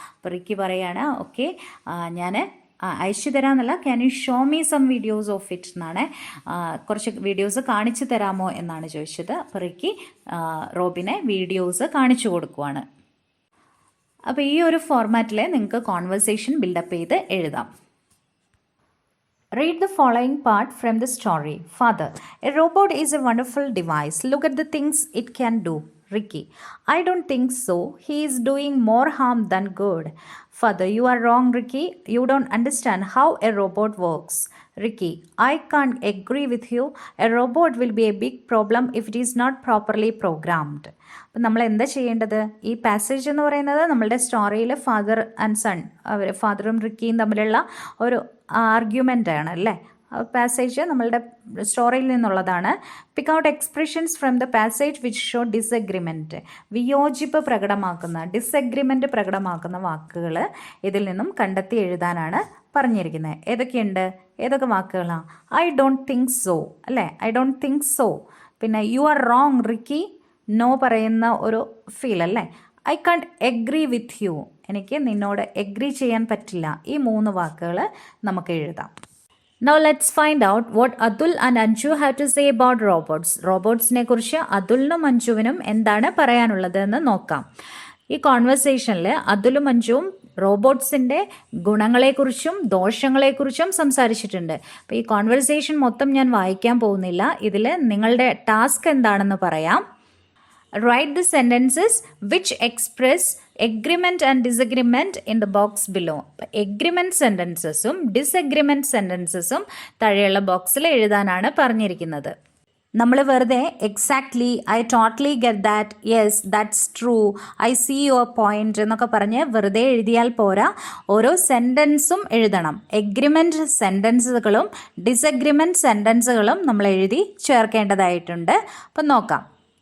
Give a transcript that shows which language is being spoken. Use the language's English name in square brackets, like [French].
[Malayalam] അപ്പോൾ റിക്കി പറയാണ്, ഓക്കെ, ഞാൻ അയച്ചു തരാമെന്നല്ല, [English] can you show me some videos of it [Malayalam] എന്നാണ്. കുറച്ച് വീഡിയോസ് കാണിച്ചു തരാമോ എന്നാണ് ചോദിച്ചത്. അപ്പോൾ റിക്കി റോബിനെ വീഡിയോസ് കാണിച്ചു കൊടുക്കുവാണ്. അപ്പോൾ ഈ ഒരു ഫോർമാറ്റിൽ നിങ്ങൾക്ക് കോൺവെർസേഷൻ ബിൽഡപ്പ് ചെയ്ത് എഴുതാം. [English] Read the following part from the story. Father, a robot is a wonderful device. Look at the things it can do. Ricky, I don't think so. He is doing more harm than good. Father, you are wrong, Ricky. You don't understand how a robot works. Ricky, I can't agree with you. A robot will be a big problem if it is not properly programmed. [Malayalam] അപ്പം നമ്മൾ എന്താ ചെയ്യേണ്ടത്? ഈ passage എന്ന് പറയുന്നത് നമ്മളുടെ സ്റ്റോറിയിൽ father and sun, ഫാദറും റിക്കിയും തമ്മിലുള്ള ഒരു ആർഗ്യുമെൻ്റ് ആണ് അല്ലേ. പാസേജ് നമ്മളുടെ സ്റ്റോറിയിൽ നിന്നുള്ളതാണ്. [English] Pick out expressions from the passage which show disagreement. [Malayalam] വിയോജിപ്പ് പ്രകടമാക്കുന്ന, ഡിസഗ്രിമെൻറ്റ് പ്രകടമാക്കുന്ന വാക്കുകൾ ഇതിൽ നിന്നും കണ്ടെത്തി എഴുതാനാണ് പറഞ്ഞിരിക്കുന്നത്. ഏതൊക്കെയുണ്ട്? ഏതൊക്കെ വാക്കുകളാണ്? [English] I don't think so അല്ലേ, I don't think so. പിന്നെ you are wrong Ricky, no [Malayalam] പറയുന്ന ഒരു ഫീൽ അല്ലേ. [English] I can't agree with you, [Malayalam] എനിക്ക് നിന്നോട് എഗ്രി ചെയ്യാൻ പറ്റില്ല. ഈ 3 വാക്കുകൾ നമുക്ക് എഴുതാം. [English] Now let's find out what Atul and Anju have to say about robots. [Malayalam] റോബോട്ട്സിനെ കുറിച്ച് അതുലിനും അഞ്ജുവിനും എന്താണ് പറയാനുള്ളത് എന്ന് നോക്കാം. ഈ കോൺവെർസേഷനിൽ അതുലും അഞ്ജുവും റോബോട്ട്സിൻ്റെ ഗുണങ്ങളെക്കുറിച്ചും ദോഷങ്ങളെക്കുറിച്ചും സംസാരിച്ചിട്ടുണ്ട്. അപ്പോൾ ഈ കോൺവെർസേഷൻ മൊത്തം ഞാൻ വായിക്കാൻ പോകുന്നില്ല. ഇതിൽ നിങ്ങളുടെ ടാസ്ക് എന്താണെന്ന് പറയാം. [English] Write the sentences which express agreement and disagreement in the box below. [Malayalam] Agreement സെൻറ്റൻസസും disagreement സെൻറ്റൻസസും താഴെയുള്ള ബോക്സിൽ എഴുതാനാണ് പറഞ്ഞിരിക്കുന്നത്. നമ്മൾ വെറുതെ [English] exactly, I totally get that, yes that's true, I see your point [Malayalam] എന്നൊക്കെ പറഞ്ഞ് വെറുതെ എഴുതിയാൽ പോരാ. ഓരോ സെൻറ്റൻസും എഴുതണം. എഗ്രിമെൻറ്റ് സെൻറ്റൻസുകളും ഡിസഗ്രിമെൻറ്റ് സെൻറ്റൻസുകളും നമ്മൾ എഴുതി ചേർക്കേണ്ടതായിട്ടുണ്ട്. അപ്പം നോക്കാം.